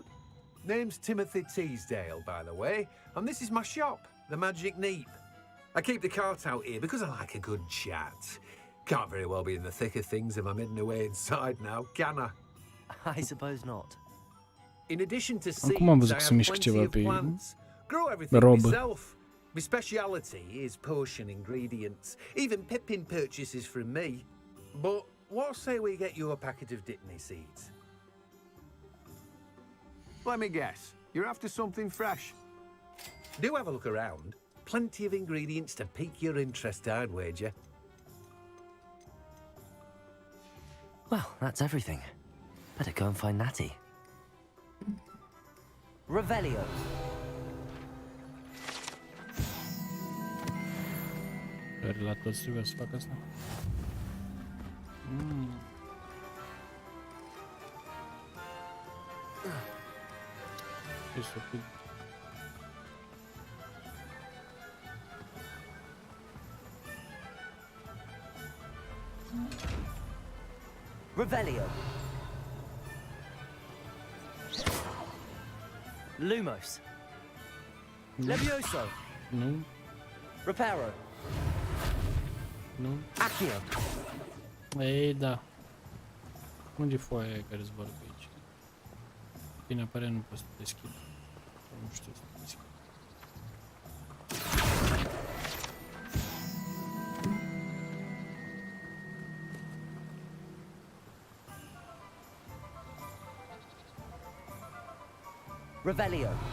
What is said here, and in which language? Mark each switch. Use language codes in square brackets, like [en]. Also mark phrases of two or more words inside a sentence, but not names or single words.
[en] Name's Timothy Teasdale, by the way, and this is my shop, the Magic Neep. I keep the cart out here because I like a good chat. Can't very well be in the thick of things if I'm hidden away inside now, can I? I suppose not. In addition to seeds, [ro] Acum am văzut [en] I [ro] că se [en] have [ro] mișcă [en] plenty [ro] ceva [en] of [ro] pe [en] plants. Grow everything [ro] robă. [en] myself. My speciality is potion ingredients. Even Pippin purchases from me. But what say we get you a packet of Dittany seeds? Let me guess. You're after something fresh. Do have a look around. Plenty of ingredients to pique your interest, I'd wager. Well, that's everything. Better go and find Natty. [ro] Revelio. Care la toți trebuie să fac asta. E stupid. Revelio. Lumos. Levioso. Nu. Reparo. Nu. Accio. Ei, da. Unde e foaia aia care zboară pe aici? Bine, apare nu pot să deschid. Nu știu să deschid. Revelio.